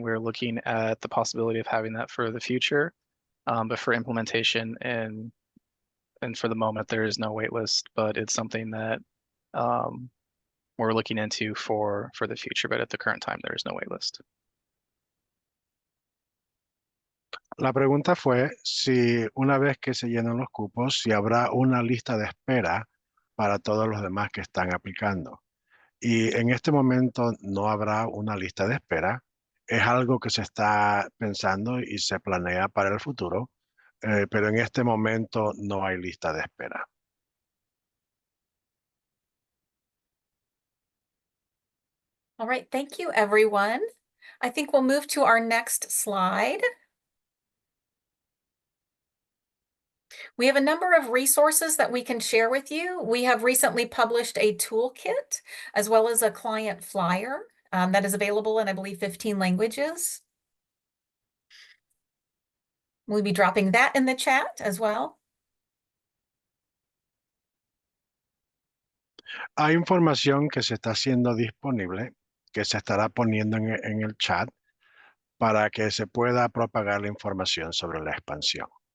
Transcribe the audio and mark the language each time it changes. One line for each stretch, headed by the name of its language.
English: We're looking at the possibility of having that for the future. But for implementation and for the moment, there is no waitlist, but it's something that we're looking into for the future. But at the current time, there is no waitlist.
Spanish: La pregunta fue si una vez que se llenan los cupos, si habrá una lista de espera para todos los demás que están aplicando. Y en este momento no habrá una lista de espera. Es algo que se está pensando y se planea para el futuro, pero en este momento no hay lista de espera.
English: All right, thank you, everyone. I think we'll move to our next slide. We have a number of resources that we can share with you. We have recently published a toolkit as well as a client flyer that is available in, I believe, 15 languages. We'll be dropping that in the chat as well.
Spanish: Hay información que se está haciendo disponible, que se estará poniendo en el chat para que se pueda propagar la información sobre la expansión.